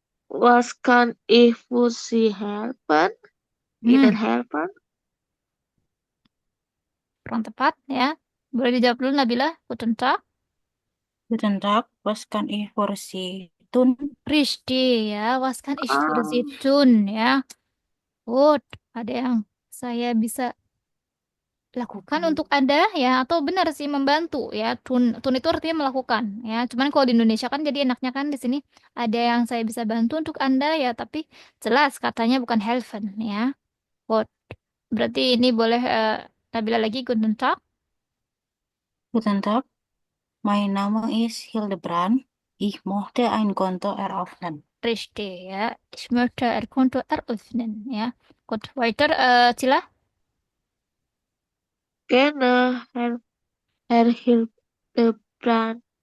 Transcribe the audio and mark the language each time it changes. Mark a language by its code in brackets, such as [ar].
[de] Was kann ich für Sie helfen? Ihnen helfen? [id] Kurang tepat ya. Boleh dijawab dulu Nabila. [de] Guten Tag. Guten Tag, was kann ich für Sie tun? Richtig ya. Was kann ich für Ah. Sie tun ya. [en] Good. [id] Ada yang saya bisa lakukan untuk Anda ya, atau benar sih membantu ya. Tun itu artinya melakukan ya. Cuman kalau di Indonesia kan jadi enaknya kan di sini ada yang saya bisa bantu untuk Anda ya, tapi jelas katanya bukan helfen ya. [en] Good. [id] Berarti ini boleh Nabila lagi. [de] Guten Tag. Guten Tag, mein Name ist Hildebrand. Ich möchte ein Konto eröffnen. Richtig ya. Ich möchte ein Konto eröffnen ya. Gut, weiter Cila. Gerne, Herr Hildebrand.